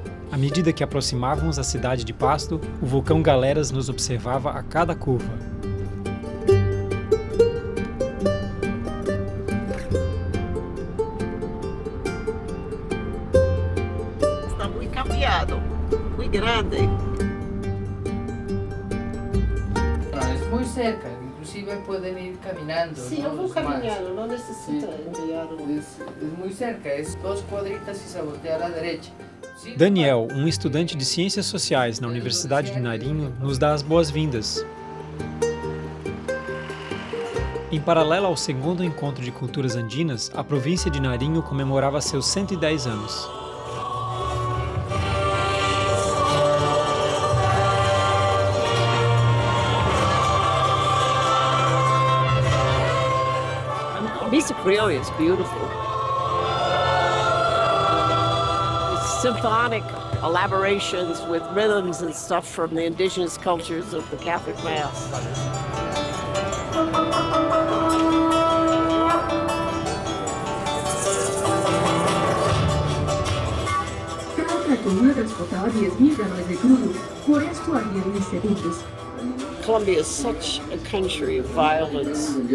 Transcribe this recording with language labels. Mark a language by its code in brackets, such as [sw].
[pt] À medida que aproximávamos a cidade de Pasto, o vulcão Galeras nos observava a cada curva. Está muito cambiado, muito grande. [es] Es muy cerca, inclusive pueden ir caminando. [pt] Sim, [es] ¿no? [pt] eu vou [es] Los más. [pt] caminhando, não necessita enviar [es] Es muy cerca, es 2 cuadritas y se voltea a la derecha. [pt] Daniel, um estudante de Ciências Sociais na Universidade de Nariño, nos dá as boas-vindas. Em paralelo ao segundo encontro de culturas andinas, a província de Nariño comemorava seus 110 anos. [en] Missa Criolla is beautiful. It's symphonic elaborations with rhythms and stuff from the indigenous cultures of the Catholic Mass. [es] Cada persona transportaba 10.000 galones de crudo, por esto había segundos. [en] Colombia is such a country of violence.